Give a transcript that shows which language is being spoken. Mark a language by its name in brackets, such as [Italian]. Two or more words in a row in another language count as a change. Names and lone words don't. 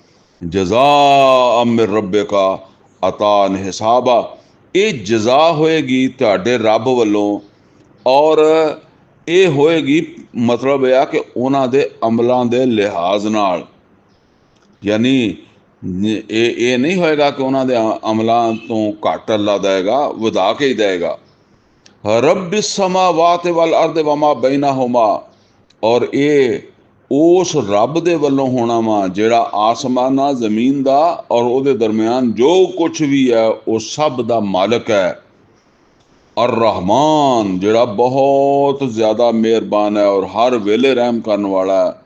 [Arabic] جزاء من ربك عطاء حسابا, [Punjabi] ਇਹ ਜਜ਼ਾ ਹੋਏਗੀ ਤੁਹਾਡੇ ਰੱਬ ਵੱਲੋਂ, ਔਰ ਇਹ ਹੋਏਗੀ ਮਤਲਬ ਇਹ ਆ ਕਿ ਉਹਨਾਂ ਦੇ ਅਮਲਾਂ ਦੇ ਲਿਹਾਜ਼ ਨਾਲ। ਯਾਨੀ ਇਹ ਨਹੀਂ ਹੋਏਗਾ ਕਿ ਉਹਨਾਂ ਦੇ ਅਮਲਾਂ ਤੋਂ ਘੱਟ ਅੱਲਾ ਦੇਗਾ, ਵਧਾ ਕੇ ਹੀ ਦੇਗਾ। [Arabic] رب السماوات والأرض وما بينهما, [Punjabi] और ਇਹ ਉਸ ਰੱਬ ਦੇ ਵੱਲੋਂ ਹੋਣਾ ਵਾ ਜਿਹੜਾ ਆਸਮਾਨਾਂ ਜ਼ਮੀਨ ਦਾ ਔਰ ਉਹਦੇ ਦਰਮਿਆਨ ਜੋ ਕੁਛ ਵੀ ਹੈ ਉਹ ਸਭ ਦਾ ਮਾਲਕ ਹੈ। ਅਰ ਰਹਿਮਾਨ, ਜਿਹੜਾ ਬਹੁਤ ਜ਼ਿਆਦਾ ਮਿਹਰਬਾਨ ਹੈ ਔਰ ਹਰ ਵੇਲੇ ਰਹਿਮ ਕਰਨ ਵਾਲਾ ਹੈ।